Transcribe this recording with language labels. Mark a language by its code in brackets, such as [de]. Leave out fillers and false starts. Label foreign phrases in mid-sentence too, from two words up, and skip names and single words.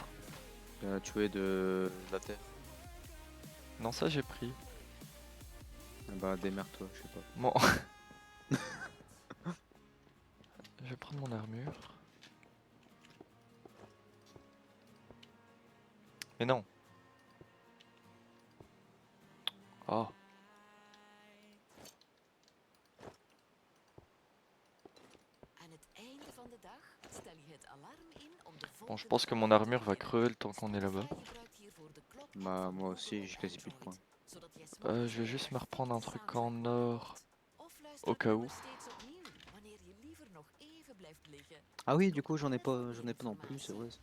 [fr] tuer de la terre. Non, ça j'ai pris. Ah bah démerde-toi, je sais pas. Bon. Je vais prendre mon armure. Mais non. Oh. [nl] Aan het einde van de dag stel je het alarm in om de [fr] Bon, je pense que mon armure va crever le temps qu'on est là-bas. Bah moi aussi, j'ai quasi plus de points. Je vais juste me reprendre un truc en or. au cas où. Ah oui, du coup j'en ai pas non plus, c'est vrai.